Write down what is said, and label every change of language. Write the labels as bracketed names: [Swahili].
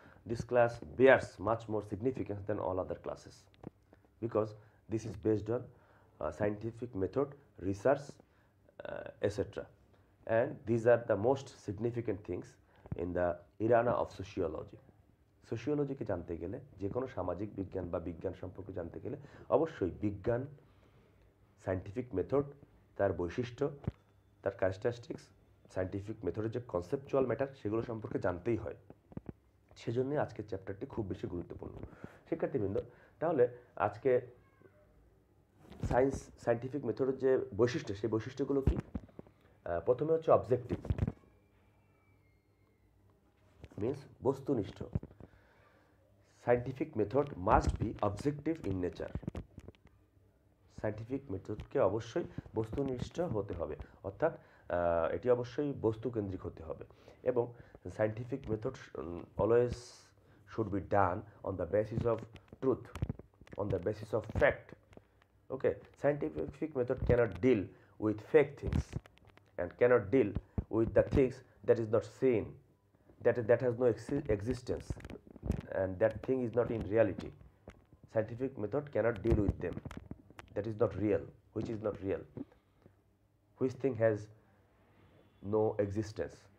[English] This class bears much more significance than all other classes because this is based on scientific method, research, etc. And these are the most significant things in the arena of sociology. [Bangla] সোশিওলজিকে জানতে গেলে, যে কোনো সামাজিক বিজ্ঞান বা বিজ্ঞান সম্পর্কে জানতে গেলে অবশ্যই বিজ্ঞান, সায়েন্টিফিক মেথড, তার বৈশিষ্ট্য, তার ক্যারেক্টারিস্টিক্স, সায়েন্টিফিক মেথডের যে কনসেপচুয়াল ম্যাটার সেগুলো সম্পর্কে জানতেই হয়। সেজন্যই আজকের চ্যাপ্টারটি খুব বেশি গুরুত্বপূর্ণ। শিক্ষার্থীবৃন্দ, তাহলে আজকে সায়েন্টিফিক মেথডের যে বৈশিষ্ট্য, সেই বৈশিষ্ট্যগুলো কি? প্রথমে হচ্ছে অবজেক্টিভ, মিনস বস্তুনিষ্ঠ। [English] Scientific method must be objective in nature. [Bangla] Scientific মেথডকে অবশ্যই বস্তুনিষ্ঠ হতে হবে, অর্থাৎ এটি অবশ্যই বস্তুকেন্দ্রিক হতে হবে। [English] এবং scientific method always should be done on the basis of truth, on the basis of fact. Okay, scientific method cannot deal with fake things and cannot deal with the things that is not seen, that has no existence, and that thing is not in reality. Scientific method cannot deal with them. That is not real, which is not real, which thing has no existence.